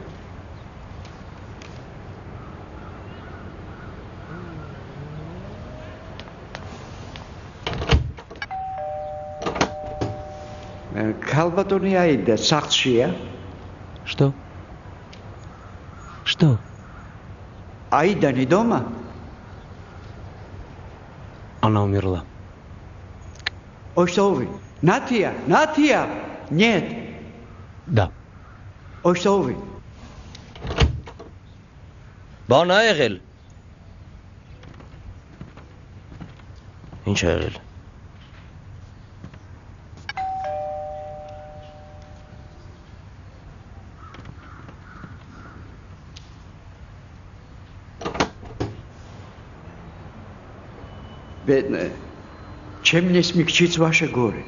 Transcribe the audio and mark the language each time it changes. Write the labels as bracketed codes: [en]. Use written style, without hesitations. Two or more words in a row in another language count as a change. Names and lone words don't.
[ka] ქალბატონი აიდა, сахтшия. [ru] Что? Что? Аида не дома? Она умерла. Ой, что вы? Натия! Нет. Да. Ой, что вы? [hy] Բան ա եղել։ Ինչ ա եղել։ [ru] Бедная. Чем мне смягчить ваше горе?